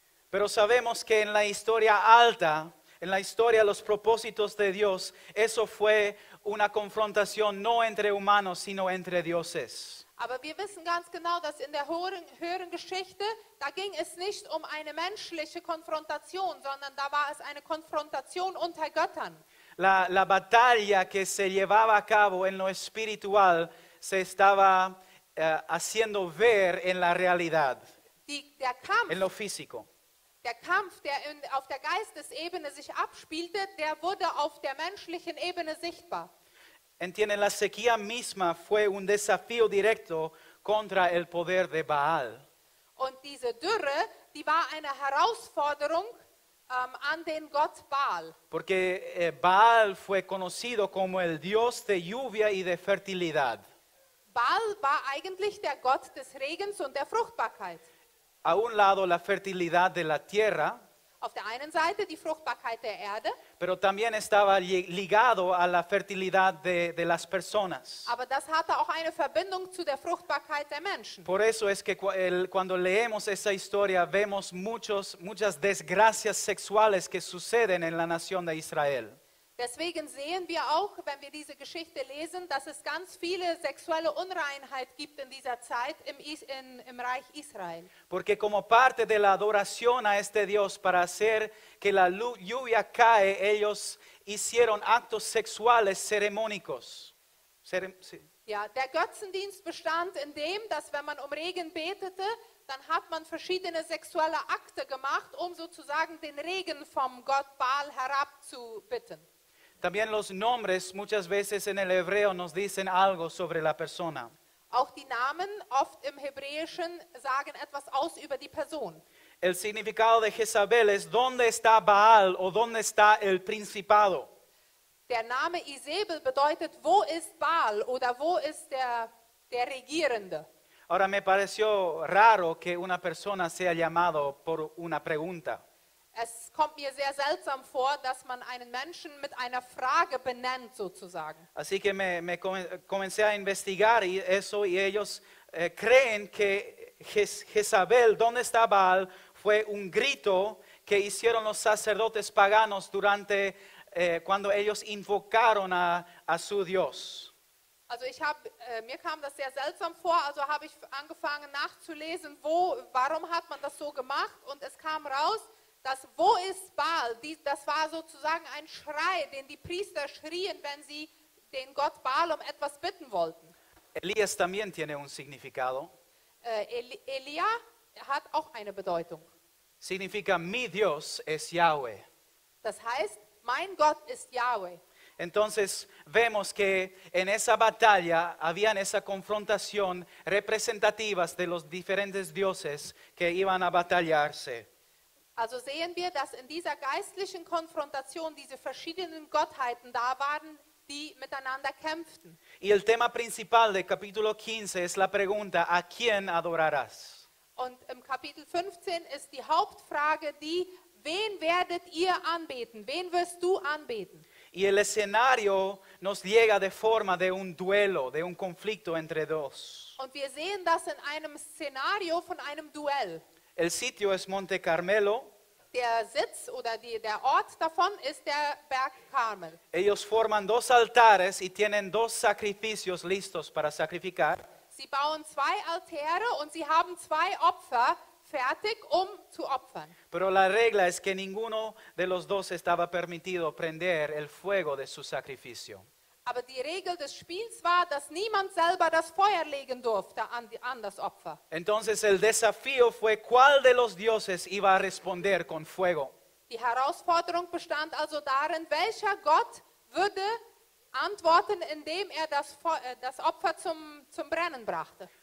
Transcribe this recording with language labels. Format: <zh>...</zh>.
<es>Pero sabemos que en la historia alta, en la historia de los propósitos de Dios, eso fue una confrontación no entre humanos, sino entre dioses.</es> <de>Aber wir wissen ganz genau, dass in der höheren Geschichte, da ging es nicht um eine menschliche Konfrontation, sondern da war es eine Konfrontation unter Göttern.</de> <es>La batalla que se llevaba a cabo en lo espiritual se estaba haciendo ver en la realidad, en lo físico.</es> <de>Der Kampf, der auf der Geistesebene sich abspielte, der wurde auf der menschlichen Ebene sichtbar.</de> <es>Entienden, la sequía misma fue un desafío directo contra el poder de Baal.</es> <de>Und diese Dürre, die war eine Herausforderung an den Gott Baal.</de> <es>Porque Baal fue conocido como el dios de lluvia y de fertilidad.</es> <de>Baal war eigentlich der Gott des Regens und der Fruchtbarkeit.</de> <es>A un lado la fertilidad de la tierra,</es> <de>Auf der einen Seite die Fruchtbarkeit der Erde,</de> <es>pero también estaba ligado a la fertilidad de las personas.</es> <de>aber das hatte auch eine Verbindung zu der Fruchtbarkeit der Menschen.</de> <es>Por eso es que cuando leemos esa historia vemos muchas desgracias sexuales que suceden en la nación de Israel.</es> <de>Deswegen sehen wir auch, wenn wir diese Geschichte lesen, dass es ganz viele sexuelle Unreinheit gibt in dieser Zeit im Reich Israel.</de> <es>Porque como parte de la adoración a este Dios para hacer que la lluvia cae, ellos hicieron actos sexuales ceremónicos.</es> <de>Ja, der Götzendienst bestand in dem, dass wenn man um Regen betete, dann hat man verschiedene sexuelle Akte gemacht, um sozusagen den Regen vom Gott Baal herabzubitten.</de> <es>También los nombres muchas veces en el hebreo nos dicen algo sobre la persona.</es> <de>Auch die Namen oft im Hebräischen sagen etwas aus über die Person.</de> <es>El significado de Jezabel es ¿dónde está Baal o dónde está el principado?</es> <de>Der Name Isabel bedeutet, wo ist Baal oder wo ist der Regierende?</de> <es>Ahora me pareció raro que una persona sea llamado por una pregunta.</es> <de>Es kommt mir sehr seltsam vor, dass man einen Menschen mit einer Frage benennt, sozusagen.</de> <es>Así que comencé a investigar y eso y ellos creen que Jezabel, ¿dónde está Baal? Fue un grito que hicieron los sacerdotes paganos durante cuando ellos invocaron a su Dios.</es> <de>Also mir kam das sehr seltsam vor, also habe ich angefangen nachzulesen, warum hat man das so gemacht, und es kam raus, dass wo ist Baal? Das war sozusagen ein Schrei, den die Priester schrien, wenn sie den Gott Baal um etwas bitten wollten.</de> <es>Elías también tiene un significado.</es> <de>Elia hat auch eine Bedeutung.</de> <es>Significa mi Dios es Yahweh.</es> <de>Das heißt, mein Gott ist Yahweh.</de> <es>Entonces vemos que en esa batalla habían esa confrontación representativas de los diferentes dioses que iban a batallarse.</es> <de>Also sehen wir, dass in dieser geistlichen Konfrontation diese verschiedenen Gottheiten da waren, die miteinander kämpften.</de> <es>Y el tema principal del capítulo 15 es la pregunta, ¿a quién adorarás?</es> <de>Und im Kapitel 15 ist die Hauptfrage die, wen werdet ihr anbeten? Wen wirst du anbeten?</de> <es>Y el escenario nos llega de forma de un duelo, de un conflicto entre dos.</es> <de>Und wir sehen das in einem Szenario von einem Duell.</de> <es>El sitio es Monte Carmelo.</es> <de>Der Sitz oder der Ort davon ist der Berg Karmel.</de> <es>Ellos forman dos altares y tienen dos sacrificios listos para sacrificar.</es> <de>Sie bauen 2 Altäre und sie haben 2 Opfer fertig, zu opfern.</de> <es>Pero la regla es que ninguno de los dos estaba permitido prender el fuego de su sacrificio.</es> <de>Aber die Regel des Spiels war, dass niemand selber das Feuer legen durfte an das Opfer.</de> <es>Entonces el desafío fue cuál de los dioses iba a responder con fuego.</es> <de>Die Herausforderung bestand also darin, welcher Gott würde antworten, indem er das Opfer zum Brennen brachte.</de>